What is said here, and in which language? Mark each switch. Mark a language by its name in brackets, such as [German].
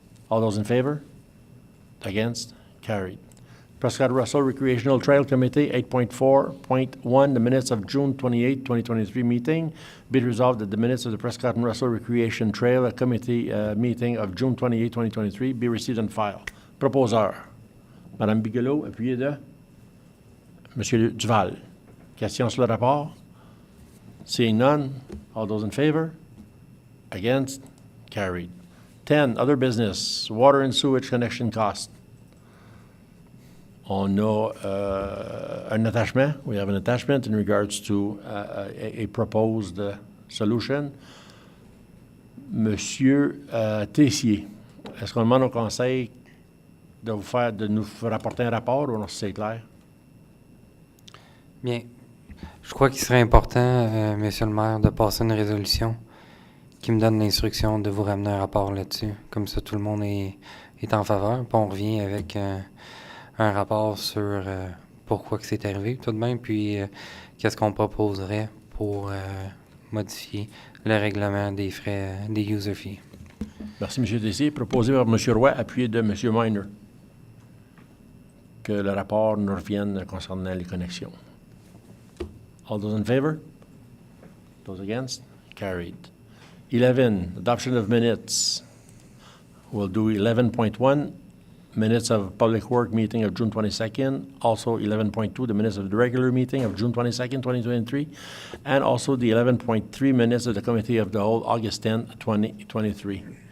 [English] All those in favor? Against? Carried. Prescott Russell Recreational Trail Committee, 8.4.1, the minutes of June 28, 2023 meeting. Be it resolved that the minutes of the Prescott and Russell Recreation Trail Committee meeting of June 28, 2023 be received and filed. [French] Proposeur, Mme Bigelow, appuyé de M. Duval. Questions sur le rapport? [English] Seeing none, all those in favor? Against? Carried. 10, other business, water and sewage connection cost. On a an attachment. We have an attachment in regards to a proposed solution. [French] Monsieur Tessier, est-ce qu'on demande au Conseil de nous rapporter un rapport ou non, c'est clair? Bien. Je crois qu'il serait important, Monsieur le maire, de passer une résolution qui me donne l'instruction de vous ramener un rapport là-dessus. Comme ça, tout le monde est en faveur. Puis on revient avec un rapport sur pourquoi que c'est arrivé tout de même, puis qu'est-ce qu'on proposerait pour modifier le règlement des frais, des [English] user fees. [French] Merci, M. Tessier. Proposé par M. Roy, appuyé de M. Miner. Que le rapport nous revienne concernant les connexions. [English] All those in favor? Those against? Carried. 11, adoption of minutes. We'll do 11.1, minutes of public work meeting of June 22nd, also 11.2, the minutes of the regular meeting of June 22nd, 2023, and also the 11.3 minutes of the Committee of the Whole, August 10, 2023.